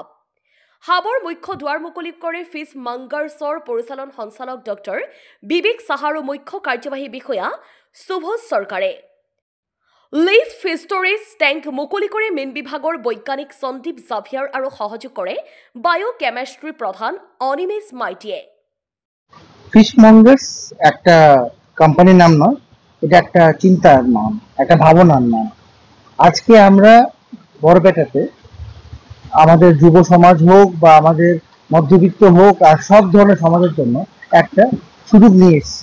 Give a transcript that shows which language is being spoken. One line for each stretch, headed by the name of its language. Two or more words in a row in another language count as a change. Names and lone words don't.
Assamese: হাবৰ মুখ্য দুৱাৰ মুকলি কৰে ফিছমংগাৰ্ছৰ পৰিচালন সঞ্চালক ডক্টৰ বিবেক সাহা আৰু মুখ্য কাৰ্যবাহী বিষয়া সুবোধ চৰকাৰে। লিফ ফিষ্টৰেজ টেংক মুকলি কৰে মীন বিভাগৰ বৈজ্ঞানিক সন্দীপ জাভিয়াৰ আৰু সহযোগ কৰে বায়'কেমেষ্ট্ৰি প্ৰধান অনিমেষ মাইতিয়ে।
Bangla: ফিশমঙ্গার্স একটা কোম্পানির নাম নয়, এটা একটা চিন্তার নাম, একটা ভাবনার নাম। আজকে আমরা বরপেটাতে আমাদের যুব সমাজ হোক বা আমাদের মধ্যবিত্ত হোক আর সব ধরনের সমাজের জন্য একটা সুযোগ নিয়ে এসেছি।